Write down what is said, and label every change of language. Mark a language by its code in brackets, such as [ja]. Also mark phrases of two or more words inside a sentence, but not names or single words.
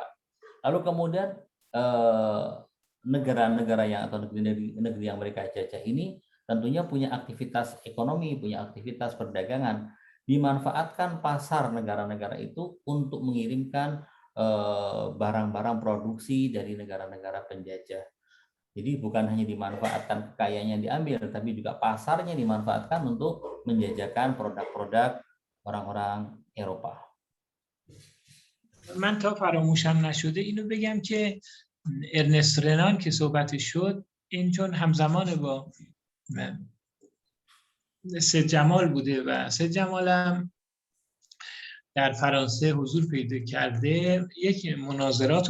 [id] Lalu kemudian negara-negara yang atau negeri yang mereka jajah ini tentunya punya aktivitas ekonomi, punya aktivitas perdagangan, dimanfaatkan pasar negara-negara itu untuk mengirimkan barang-barang produksi dari negara-negara penjajah. Jadi bukan hanya dimanfaatkan kekayaannya yang diambil, tapi juga pasarnya dimanfaatkan untuk menjajakan produk-produk orang-orang Eropa. [fa] من تا فراموشم نشده اینو بگم که ارنست رنان که صحبتش شد، این چون همزمان با سید جمال بوده و سید جمال هم در فرانسه حضور پیدا کرده، یک مناظرات و